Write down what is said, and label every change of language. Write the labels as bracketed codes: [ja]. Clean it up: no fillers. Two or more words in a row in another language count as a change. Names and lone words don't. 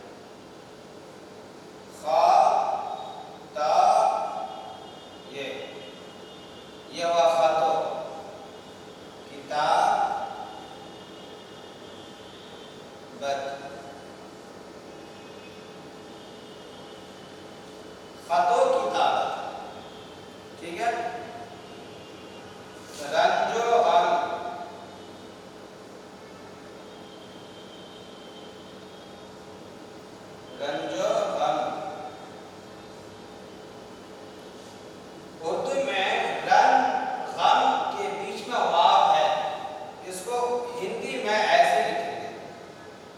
[ur] خا تا، یہ ہوا خطو، کتاب بت، خطو کتابت۔ ٹھیک ہے، رنج و غم، رنج و غم۔ اردو میں رن غم کے بیچ میں واو ہے، اس کو ہندی میں ایسے لکھیں گے